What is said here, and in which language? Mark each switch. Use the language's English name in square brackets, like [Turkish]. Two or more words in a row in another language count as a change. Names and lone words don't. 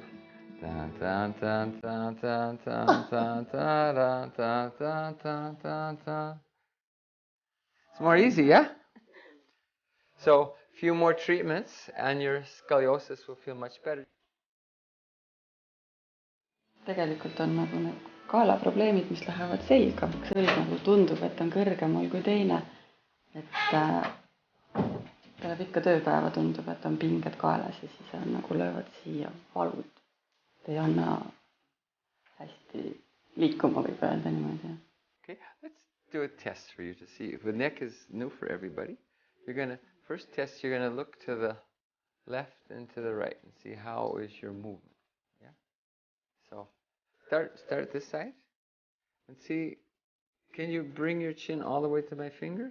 [English] Dun, dun, dun, dun, dun, dun, dun, dun, dun, dun, dun, dun, dun. It's more easy, yeah? So, a few more treatments and your scoliosis will feel much better. [Estonian] Tegelikult on nagu need kaelaprobleemid, mis lähevad selga. Selg nagu tundub, et on kõrgemal kui teine. Tuleb ikka tööpäeva, tundub, et on pinged kaelas ja siis on nagu löövad siia valud. Ei anna hästi liikuma, võib öelda niimoodi. [English] Okay, let's do a test for you to see. The neck is new for everybody. First test, you're going to look to the left and to the right and see how is your movement. Yeah. So start this side and see, can you bring your chin all the way to my fingers?